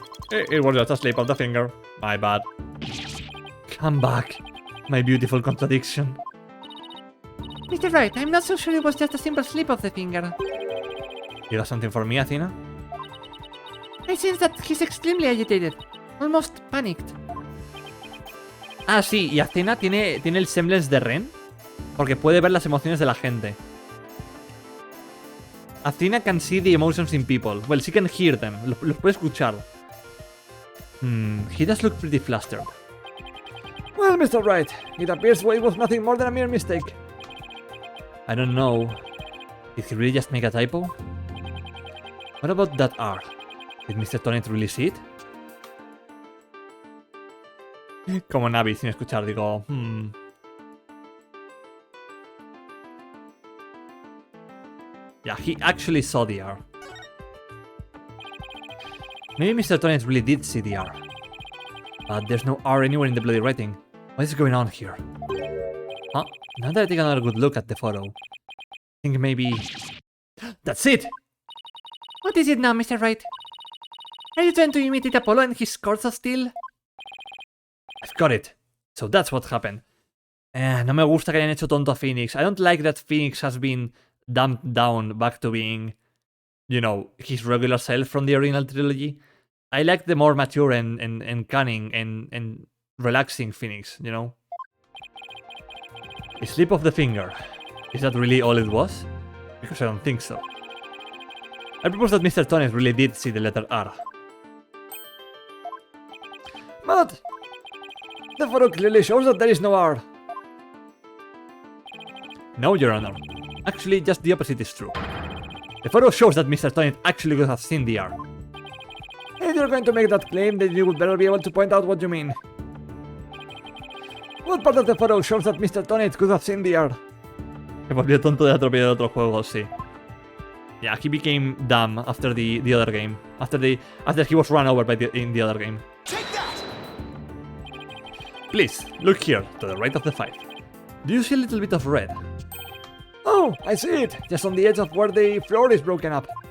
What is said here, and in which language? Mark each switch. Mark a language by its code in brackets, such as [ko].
[en] It was just a slip of the finger. My bad. Come back, my beautiful contradiction. Mr. Wright, I'm not so sure it was just a simple slip of the finger. You got something for me, Athena? I sense that he's extremely agitated. Almost panicked. [es] Ah, sí, y Athena tiene el semblance de Ren, porque puede ver las emociones de la gente. [en] Athena can see the emotions in people. Well, she can hear them. [es] Los puede escuchar. [en] He does look pretty flustered. Well, Mr. Wright, it appears it was nothing more than a mere mistake. I don't know. Did he really just make a typo? What about that R? Did Mr. Tonnet really see it? [es] Como Navi sin escuchar, digo... [en] Yeah, he actually saw the R. Maybe Mr. Tonnet really did see the R. But there's no R anywhere in the bloody writing. What is going on here? Huh? Now that I take another good look at the photo, I think maybe... That's it! What is it now, Mr. Wright? Are you trying to imitate Apollo and his course of steel? I've got it. So that's what happened. [es] No me gusta que hayan hecho tonto a Phoenix. [en] I don't like that Phoenix has been dumped down back to being, you know, his regular self from the original trilogy. I like the more mature and cunning and relaxing Phoenix, you know? A slip of the finger. Is that really all it was? Because I don't think so. I propose that Mr. Tonnet really did see the letter R. But the photo clearly shows that there is no R. No, Your Honor. Actually, just the opposite is true. The photo shows that Mr. Tonnet actually could have seen the R. If you're going to make that claim, then you would better be able to point out what you mean. What part of the photo shows that Mr. Tonnet could have seen the R? [es] Se volvió tonto de atropellar otro juego, sí. [en] Yeah, he became dumb after the other game. After he was run over in the other game. Take that! Please, look here, to the right of the 5. Do you see a little bit of red? Oh, I see it, just on the edge of where the floor is broken up.